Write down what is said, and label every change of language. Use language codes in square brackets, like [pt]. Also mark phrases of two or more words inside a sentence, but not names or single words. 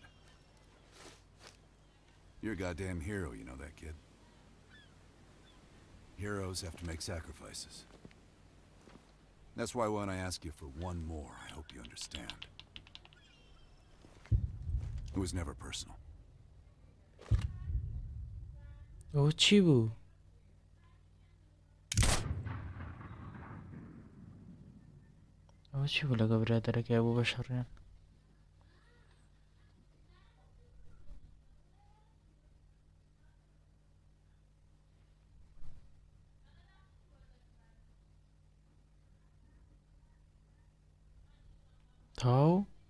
[en] You're a goddamn hero, you know that, kid? Heroes have to make sacrifices. That's why when I ask you for one more, I hope you understand. It was never personal. [ckb] ئەوە چی بوو؟ ئەوە چی بوو لەگە برادەرەکەی بوو بە شەڕیان؟ تاو؟